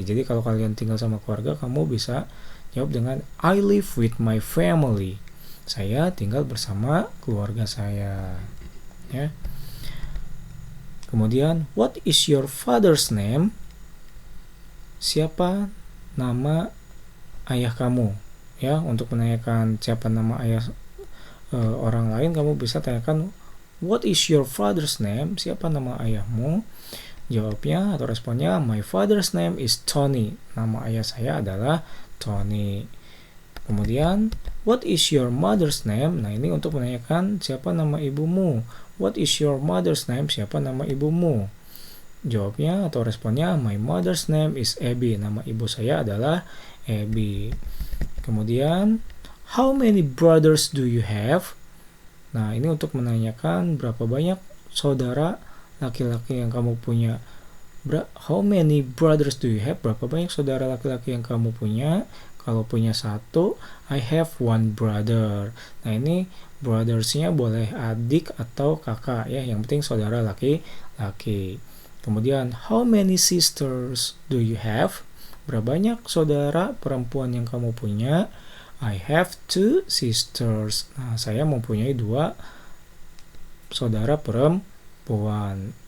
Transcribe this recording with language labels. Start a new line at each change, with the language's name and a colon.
Indonesian: Jadi kalau kalian tinggal sama keluarga, kamu bisa jawab dengan
English: I live with my family.
Indonesian: Saya tinggal bersama keluarga saya. Ya. Kemudian,
English: what is your father's name?
Indonesian: Siapa nama ayah kamu? Ya, untuk menanyakan siapa nama ayah orang lain, kamu bisa tanyakan
English: what is your father's name?
Indonesian: Siapa nama ayahmu? Jawabnya atau responnya,
English: my father's name is Tony.
Indonesian: Nama ayah saya adalah Tony. Kemudian,
English: what is your mother's name?
Indonesian: Nah, ini untuk menanyakan siapa nama ibumu.
English: What is your mother's name?
Indonesian: Siapa nama ibumu? Jawabnya atau responnya,
English: my mother's name is Abby.
Indonesian: Nama ibu saya adalah Abby. Kemudian,
English: how many brothers do you have?
Indonesian: Nah, ini untuk menanyakan berapa banyak saudara laki-laki yang kamu punya.
English: How many brothers do you have?
Indonesian: Berapa banyak saudara laki-laki yang kamu punya? Kalau punya satu,
English: I have one brother.
Indonesian: Nah, ini brothers-nya boleh adik atau kakak ya, yang penting saudara laki-laki. Kemudian,
English: how many sisters do you have?
Indonesian: Berapa banyak saudara perempuan yang kamu punya?
English: I have 2 sisters.
Indonesian: Nah, saya mempunyai 2 saudara perempuan.